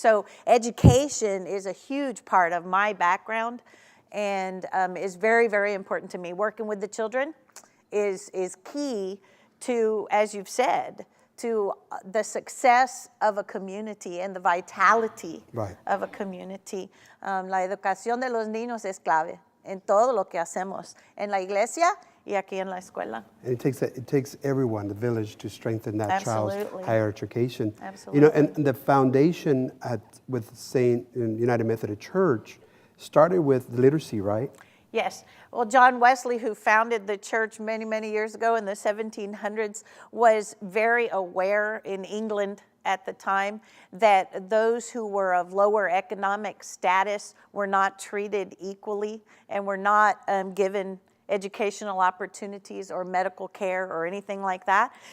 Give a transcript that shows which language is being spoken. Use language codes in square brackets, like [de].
[en] So education is a huge part of my background, and is very, very important to me. Working with the children is key to, as you've said, to the success of a community and the vitality Right. of a community. [es] La educación de los niños es clave en todo lo que hacemos, en la iglesia y aquí en la escuela. [en] And it takes everyone, the village, to strengthen that Absolutely. child's higher education. Absolutely. And the foundation with United Methodist Church started with literacy, right? Yes. Well, John Wesley, who founded the church many, many years ago in the 1700s, was very aware in England at the time that those who were of lower economic status were not treated equally and were not given educational opportunities or medical care or anything like that.